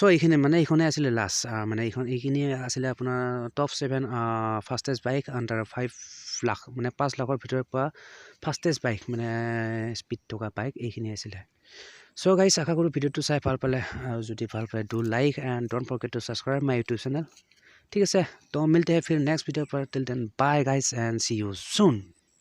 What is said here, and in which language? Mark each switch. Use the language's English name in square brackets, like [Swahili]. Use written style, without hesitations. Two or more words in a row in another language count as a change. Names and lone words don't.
[Assamese] এইখিনি মানে এইখনে আছিলে লাষ্ট মানে এইখিনি আছিলে আপোনাৰ [English] top 7 fastest bike under [Assamese] 5 লাখ মানে 5 লাখৰ ভিতৰত পৰা [English] fastest bike [Assamese] মানে স্পীড থকা বাইক এইখিনি আছিলে [English] so guys [Assamese] আশা কৰোঁ ভিডিঅ'টো চাই ভাল পালে আৰু যদি ভাল পালে [English] do like and don't forget to subscribe my YouTube channel [Assamese] ঠিক আছে [Hindi] तो मिलते हैं फिर [English] next video [Hindi] पर [English] till then bye guys and see you soon